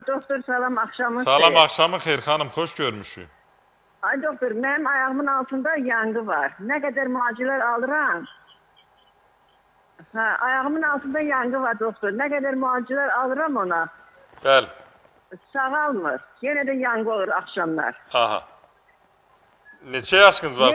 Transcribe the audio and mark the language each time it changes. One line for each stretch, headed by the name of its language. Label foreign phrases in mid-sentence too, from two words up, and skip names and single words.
Turkish: Doktor salam akşamın
Azerbaijani: Salam xeyir. akşamı xeyir xanım, xoş görmüşük.
Turkish: Ay doktor, benim ayağımın altında yangı var. Ne kadar macunlar alıram. Ha, ayağımın altında yangı var doktor. Ne kadar macunlar alıram ona.
Azerbaijani: Bəli. Sağalmır.
Turkish: Yine de yangı olur akşamlar.
Azerbaijani: Aha. Neçə yaşınız var